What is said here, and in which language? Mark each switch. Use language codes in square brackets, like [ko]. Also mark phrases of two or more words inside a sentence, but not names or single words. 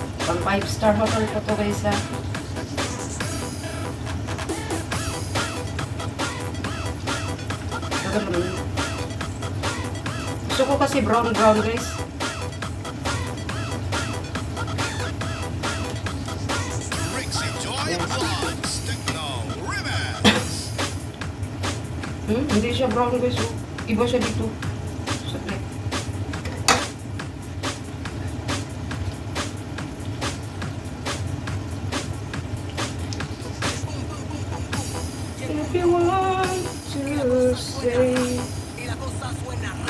[tl] Pang [en] 5-star hotel [tl] po to guys ha. Gusto ko kasi [en] brown guys. [tl] Trixie Joy Vlogs, Techno Remix. Hindi siya [en] brown guys. [tl] Oh. Iba siya dito. Saglit. [en] If you want to say [es] Y la cosa suena ra.